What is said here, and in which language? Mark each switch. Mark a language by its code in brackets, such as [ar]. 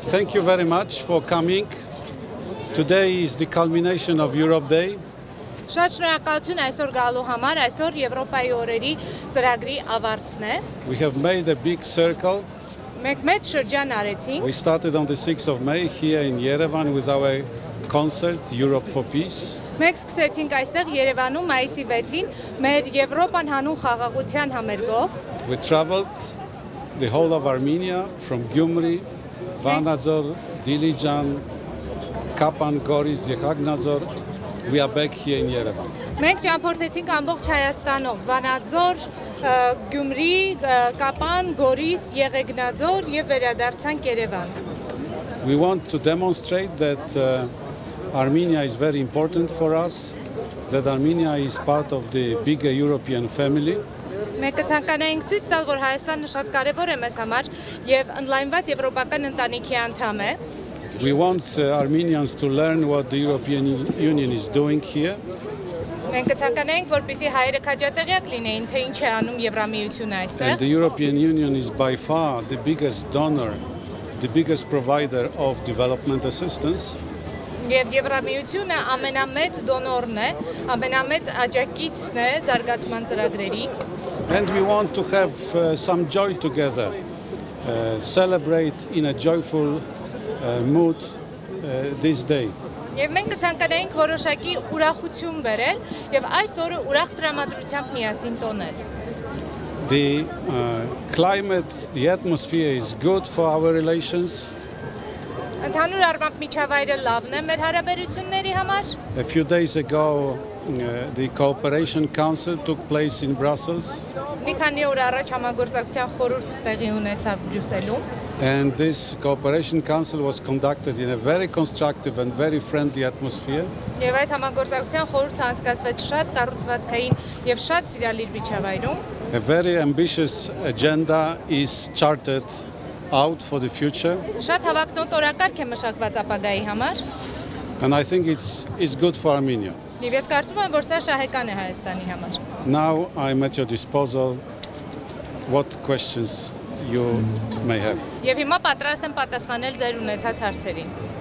[en] Thank you very much for coming. Today is the culmination of Europe Day. [hy] Շատ շնորհակալություն այսօր գալու համար, այսօր Եվրոպայի օրերի ծրագրի ավարտն է։ [en] We have made a big circle. [hy] Մենք մեծ շրջան արեցինք։ [en] We started on the 6th of May here in Yerevan with our concert Europe for Peace. [hy] Մենք սկսեցինք այստեղ Երևանում մայիսի 6-ին մեր Եվրոպան հանուն խաղաղության համերգով։ [en] We traveled the whole of Armenia from Gyumri, Vanadzor, Dilijan, Kapan, Goris, Yekhagnadzor. We are back here in Yerevan. [hy] Մենք ճամփորդեցինք ամբողջ Հայաստանով, Վանաձոր, Գյումրի, Կապան, Գորիս, Եղեգնաձոր եւ վերադարձանք Երևան։ [en] We want to demonstrate that Armenia is very important for us, that Armenia is part of the bigger European family. [hy] Մենք ցանկանայինք ցույց տալ, որ Հայաստանը շատ կարևոր է մեզ համար եւ ընդլայնված եվրոպական ընտանիքի անդամ է։ [en] We want Armenians to learn what the European Union is doing here. [hy] Մենք ցանկանայինք, որպեսզի հայերը քաջատեղյակ լինեին, թե ինչ է անում Եվրամիությունը այստեղ։ [en] And the European Union is by far the biggest donor, the biggest provider of development assistance. [hy] Եվ Եվրամիությունը ամենամեծ դոնորն է, ամենամեծ աջակիցն է զարգացման ծրագրերի։ [en] And we want to have some joy together, celebrate in a joyful mood this day. [hy] Եվ մենք ցանկանայինք որոշակի ուրախություն բերել եւ այս օրը ուրախ տրամադրությամբ միասին տոնել։ [en] The climate, the atmosphere is good for our relations. [hy] Ընդհանուր առմամբ միջավայրը լավն է մեր հարաբերությունների համար։ [en] A few days ago, the Cooperation Council took place in Brussels. [hy] Մի քանի օր առաջ համագործակցության խորհուրդ տեղի ունեցավ Բրյուսելում։ [en] And this Cooperation Council was conducted in a very constructive and very friendly atmosphere. [hy] Եվ այս համագործակցության խորհուրդը անցկացվեց շատ կառուցվածքային եւ շատ սիրալիր միջավայրում։ [en] A very ambitious agenda is charted out for the future. [hy] Շատ հավակնոտ օրակարգ է մշակված ապագայի համար։ [en] And I think it's good for Armenia. [hy] Եվ ես կարծում եմ, որ սա շահեկան է Հայաստանի համար։ [en] Now I'm at your disposal. What questions you may have? [hy] Եվ հիմա պատրաստ եմ պատասխանել ձեր ունեցած հարցերին։